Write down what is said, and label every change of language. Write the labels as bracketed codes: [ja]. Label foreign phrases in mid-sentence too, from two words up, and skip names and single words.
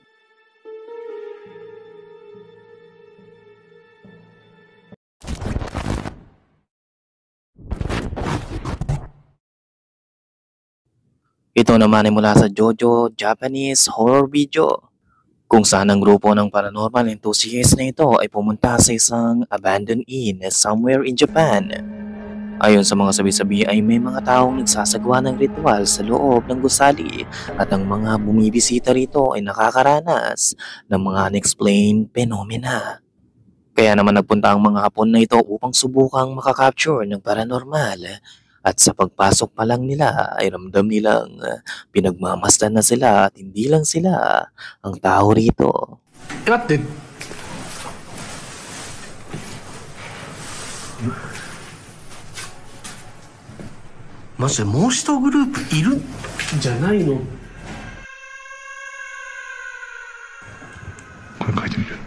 [tl] Ito naman ay mula sa JoJo Japanese Horror Video, kung saan ang grupo ng [en] paranormal enthusiasts [tl] na ito ay pumunta sa isang [en] abandoned inn somewhere in Japan. [tl] Ayon sa mga sabi-sabi ay may mga taong nagsasagawa ng ritual sa loob ng gusali at ang mga bumibisita rito ay nakakaranas ng mga [en] unexplained phenomena. [tl] Kaya naman nagpunta ang mga Hapon na ito upang subukang makakapture ng paranormal. At sa pagpasok pa lang nila ay ramdam nilang pinagmamasdan na sila at hindi lang sila ang tao rito. [ja] 待って。マジでもう一グループいるんじゃないの？これ書いてみる。